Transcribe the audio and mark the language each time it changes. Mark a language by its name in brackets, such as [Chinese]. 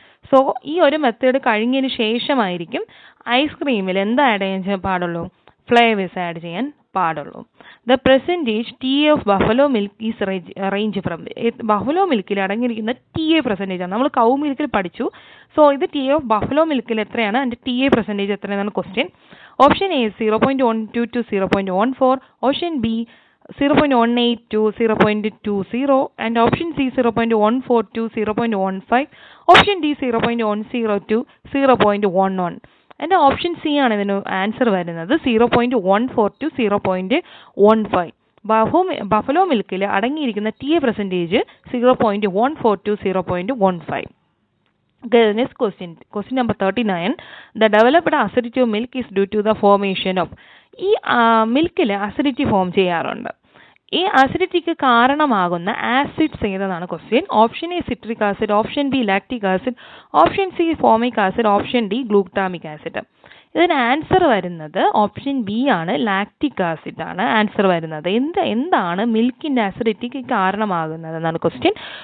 [Malayalam] So ഈ ഒരു method കഴിഞ്ഞതിന് ശേഷമായിരിക്കും ഐസ്ക്രീമിൽ എന്താ ആഡ് ചെയ്യാൻ പാടുള്ളൂ? ഫ്ലേവേഴ്സ് ആഡ് ചെയ്യാൻ പാടുള്ളൂ. [English] The percentage TA of buffalo milk is range from. [Malayalam] Buffalo മിൽക്കിൽ അടങ്ങിയിരിക്കുന്ന TA പെർസെൻറ്റേജ് ആണ്. നമ്മൾ കൗ മിൽക്കിൽ പഠിച്ചു. സോ ഇത് TA ഓഫ് ബഫലോ മിൽക്കിൽ എത്രയാണ്, അതിൻ്റെ TA percentage എത്രയാണെന്നാണ് question. [English] option A 0.12 to 0.14, option B 0.18 to 0.20 and option C 0.14 to 0.15, option D 0.10 to 0.11 and option C [Malayalam] ആണ് ഇതിന് answer വരുന്നത് [English] 0.14 to 0.15. [Malayalam] ബഫലോ മിൽക്കിൽ അടങ്ങിയിരിക്കുന്ന TA percentage 0.14 to 0.15. [English] Okay, the next question number 39. The developed acidity of milk is due to the formation of. [Malayalam] ഈ മിൽക്കിൽ acidity form ചെയ്യാറുണ്ട്. ഈ അസിഡിറ്റിക്ക് കാരണമാകുന്ന acids ഏതെന്നാണ് question. [English] Option A citric acid, option B lactic acid, option C formic acid, option D glutamic acid. [Malayalam] ഇതിന് answer വരുന്നത് option B ആണ്, lactic acid ആണ് answer വരുന്നത്. എന്താണ് മിൽക്കിൻ്റെ അസിഡിറ്റിക്ക് കാരണമാകുന്നത് എന്നാണ് ക്വസ്റ്റ്യൻ.